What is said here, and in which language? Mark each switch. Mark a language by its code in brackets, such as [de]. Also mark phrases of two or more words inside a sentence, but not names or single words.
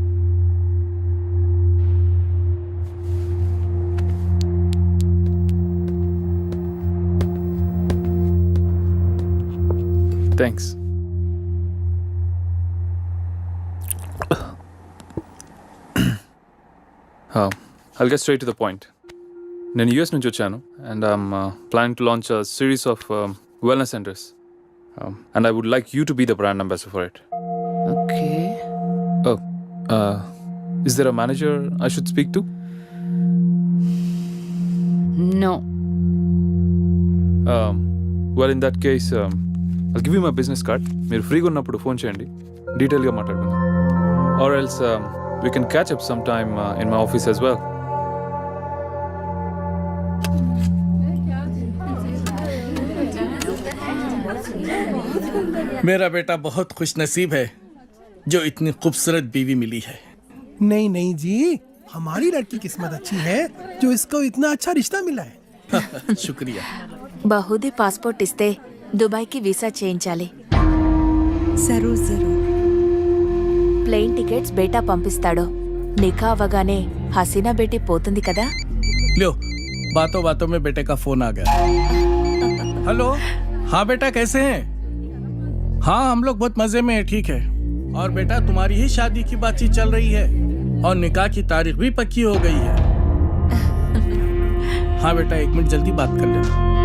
[en] Thanks. I'll get straight to the point. [te] నేను యూఎస్ నుంచి వచ్చాను [en] and I'm planning to launch a series of wellness centers and I would like you to be the brand ambassador for it. Okay. Oh, is there a manager I should speak to? No. Well, in that case, I'll give you my business card. [te] మీరు ఫ్రీగా ఉన్నప్పుడు ఫోన్ చేయండి, డీటెయిల్గా మాట్లాడుకుందాం. [en] Or else we can catch up sometime in my office as well. [hi] मेरा बेटा बहुत खुश नसीब है जो इतनी खूबसूरत बीवी मिली है. नहीं नहीं जी, हमारी लड़की किस्मत अच्छी है जो इसको इतना अच्छा रिश्ता मिला है. शुक्रिया. [te] బహుదీ పాస్పోర్ట్ ఇస్తే దుబాయ్కి వీసా చేయించాలి. [hi] ज़रूर ज़रूर. [te] ప్లేన్ టికెట్స్ బేటా పంపిస్తాడు. నికా అవ్వగానే హసీనా బేటీ పోతుంది కదా. [hi] लो, बातों बातों में बेटे का फोन आ गया. हेलो, हाँ बेटा कैसे हैं? हाँ हम लोग बहुत मजे में हैं, ठीक है. और बेटा तुम्हारी ही शादी की बातचीत चल रही है और निकाह की तारीख भी पक्की हो गई है. हाँ बेटा 1 मिनट जल्दी बात कर लेना.